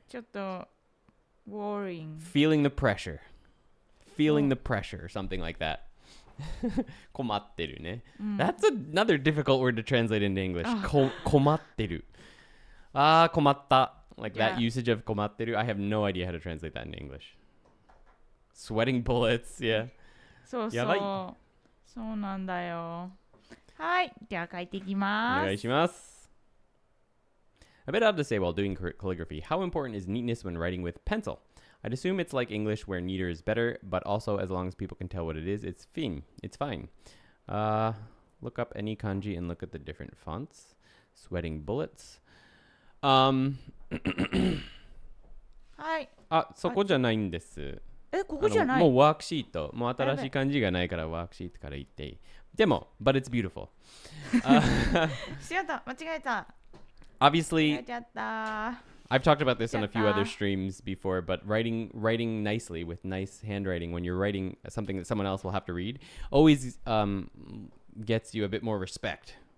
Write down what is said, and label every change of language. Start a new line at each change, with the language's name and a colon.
Japanese: ちょっと worrying.
English: feeling the pressure. Feeling the pressure or something like that.
Japanese: 困ってるね.
English: That's another difficult word to translate into English.
Japanese: 困ってる.困った.
English: Like that usage of 困ってる. I have no idea how to translate that into English. Sweating bullets, yeah.
Japanese: そうそやばい。う。そうなんだよ。はい、じゃあ書いていきおま願いす。します。
English: A bit odd to say while doing calligraphy. How important is neatness when writing with pencil? I'd assume it's like English where neater is better, but also as long as people can tell what it is, it's fine. It's fine. Look up any kanji and look at the different fonts. Sweating bullets.
Japanese: はい。そこじゃないんです。ここじゃない。もうワークシート。もう新しい漢字がないからワークシートから言っていい。
English: でも、 but it's beautiful.
Japanese: しやった。間違えた。
English: Obviously,
Japanese: 間違えちゃった。
English: I've talked about this on a few other streams before, but writing nicely with nice handwriting when you're writing something that someone else will have to read always gets you a bit more respect.